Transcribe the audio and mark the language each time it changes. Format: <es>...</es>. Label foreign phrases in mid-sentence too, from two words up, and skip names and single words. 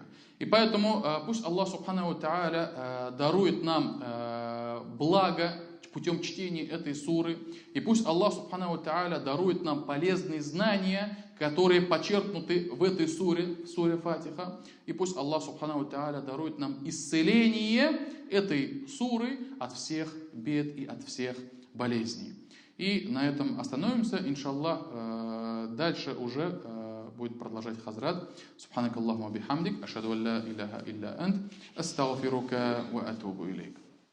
<ru>И поэтому пусть Аллах</ru> <ar>سبحانه تعالى</ar> <ru>дарует нам благо путем чтения этой суры, и пусть Аллах</ru> <ar>سبحانه تعالى</ar> <ru>дарует нам полезные знания, которые почерпнуты в этой суре, в суре Фатиха, и пусть Аллах</ru> <ar>سبحانه تعالى</ar> <ru>дарует нам исцеление этой суры от всех бед и от всех болезней. И на этом остановимся, иншаллах, дальше уже будет продолжать Хазрат.</ru> <ar>سبحانك اللهم وبحمدك أشهد أن لا إله إلا أنت أستغفرك وأتوب إليك.</ar>